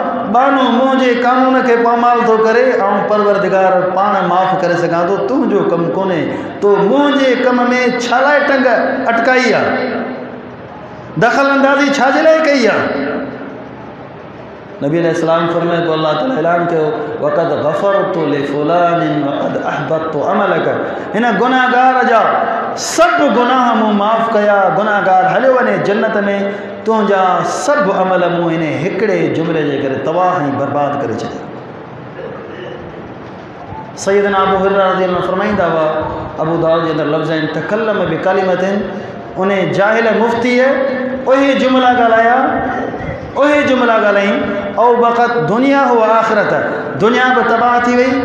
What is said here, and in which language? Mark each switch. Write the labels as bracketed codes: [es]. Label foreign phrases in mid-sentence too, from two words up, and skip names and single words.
[sd] बानो मुंहिंजे कानून खे पामाल थो करे, ऐं परवरदिगार पाण माफ़ करे सघां थो, तुंहिंजो कमु कोन्हे। तो मुंहिंजे कम में छा लाइ टंग अटकाई आहे, दख़ल अंदाज़ी छाजे लाइ कई आहे? नबी अलैहिस्सलाम फरमाए तो अल्लाह ताला ऐलान कयो [ar] وقد غفرت لفلان وقد أحبطت عملك, [sd] हिन गुनाहगार जा सभु गुनाह मूं माफ़ कया, गुनाहगार हलियो वञे जन्नत में, तुंहिंजा सभु अमल मूं हिन हिकिड़े जुमिले जे करे तबाह ऐं बर्बाद करे छॾिया। सैयदना अबू हुरैरा [ar] رضي الله عنه [sd] फरमाईंदा हुआ, अबू दाऊद जे अंदरि लफ़्ज़ आहिनि [ar] تكلم بكلمة, [sd] उन जाहिल मुफ़्तीअ उहे जुमिला ॻाल्हाया, उहे जुमिला ॻाल्हाई, औ वक़्त दुनिया हो आख़िरत, दुनिया बि तबाह थी वई।